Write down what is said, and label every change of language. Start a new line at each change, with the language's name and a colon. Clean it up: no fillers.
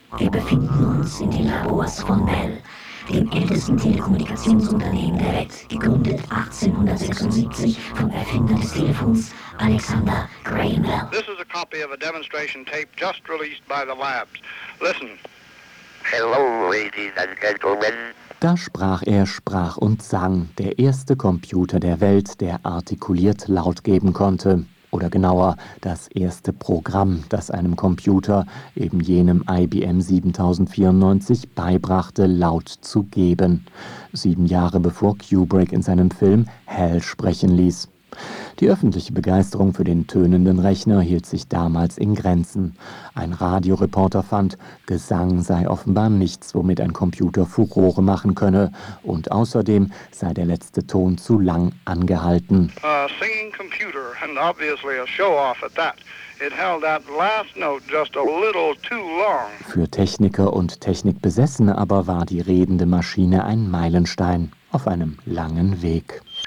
German: Wir befinden uns in den Labors von Bell, dem ältesten Telekommunikationsunternehmen der Welt, gegründet 1876 vom Erfinder des Telefons, Alexander Graham Bell.
English: This is a copy of a demonstration tape just released by the labs. Listen. Hello, ladies and gentlemen.
German: Da sprach er, sprach und sang, der erste Computer der Welt, der artikuliert laut geben konnte. Oder genauer, das erste Programm, das einem Computer, eben jenem IBM 7094, beibrachte, laut zu geben. 7 Jahre bevor Kubrick in seinem Film Hal sprechen ließ. Die öffentliche Begeisterung für den tönenden Rechner hielt sich damals in Grenzen. Ein Radioreporter fand, Gesang sei offenbar nichts, womit ein Computer Furore machen könne. Und außerdem sei der letzte Ton zu lang angehalten.
English: A singing computer and obviously a show-off at that. It held that last note just a little too long.
German: Für Techniker und Technikbesessene aber war die redende Maschine ein Meilenstein auf einem langen Weg.